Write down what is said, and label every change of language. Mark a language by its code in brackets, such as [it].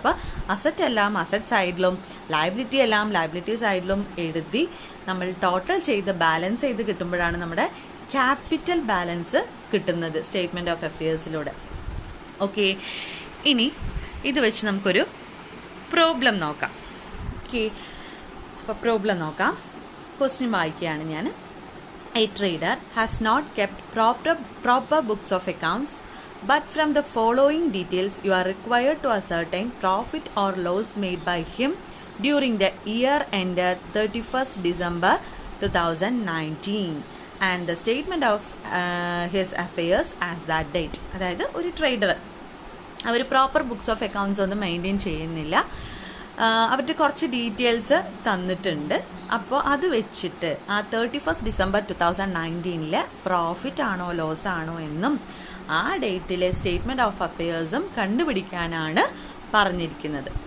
[ml] അപ്പോൾ അസറ്റ് എല്ലാം അസറ്റ് സൈഡിലും ലയബിലിറ്റി എല്ലാം ലയബിലിറ്റി സൈഡിലും എഴുതി നമ്മൾ ടോട്ടൽ ചെയ്ത് ബാലൻസ് ചെയ്ത് കിട്ടുമ്പോഴാണ് നമ്മുടെ ക്യാപിറ്റൽ ബാലൻസ് കിട്ടുന്നത് സ്റ്റേറ്റ്മെൻറ്റ് ഓഫ് അഫയേഴ്സിലൂടെ. ഓക്കെ, ഇനി ഇത് വെച്ച് നമുക്കൊരു പ്രോബ്ലം നോക്കാം. ഓക്കെ, അപ്പോൾ പ്രോബ്ലം നോക്കാം. ക്വസ്റ്റ്യൻ വായിക്കുകയാണ് ഞാൻ. [en] A trader has not kept proper books of accounts, but from the following details you are required to ascertain profit or loss made by him during the year ended 31st December 2019 and the statement of his affairs as that date. [ml] അതായത് ഒരു trader our proper books of accounts ഒന്നും maintain ചെയ്യുന്നില്ല, അവരുടെ കുറച്ച് details തന്നിട്ടുണ്ട്. അപ്പോൾ അത് വെച്ചിട്ട് ആ 31st December 2019 പ്രോഫിറ്റ് ആണോ ലോസ് ആണോ എന്നും ആ ഡേറ്റിലെ സ്റ്റേറ്റ്മെൻറ്റ് ഓഫ് അഫയേഴ്സും കണ്ടുപിടിക്കാനാണ് പറഞ്ഞിരിക്കുന്നത്.